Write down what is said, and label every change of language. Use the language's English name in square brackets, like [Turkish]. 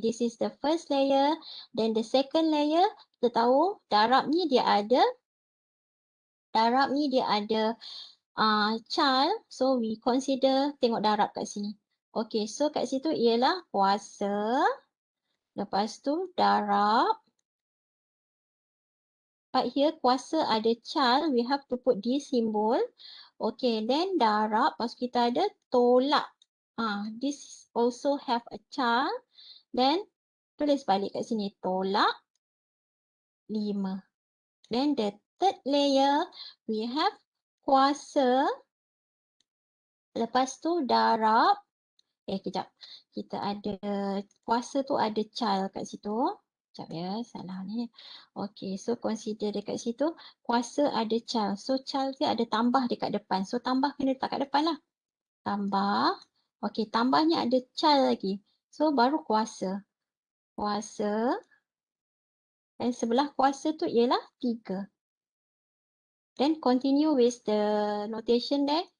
[English] This is the first layer. Then the second layer, kita tahu darab ni dia ada. [Malay] Darab ni dia ada child, so we consider tengok darab kat sini. Okay, so kat situ ialah kuasa. Lepas tu darab. [English] But here kuasa ada child, we have to put this symbol. [Malay] Okay, then darab, lepas kita ada tolak. This also have a child. Then tulis balik kat sini, tolak 5. [English] Then the third layer, we have kuasa. [Malay] Lepas tu darab. Kejap. Kita ada, kuasa tu ada child kat situ. Sekejap ya, salah ni. Okay, so consider dekat situ. Kuasa ada child. So child dia ada tambah dekat depan. So tambah kena letak kat depan lah. Tambah. Okay, tambahnya ada child lagi. So baru kuasa. Kuasa. Dan sebelah kuasa tu ialah 3. [English] Then continue with the notation there.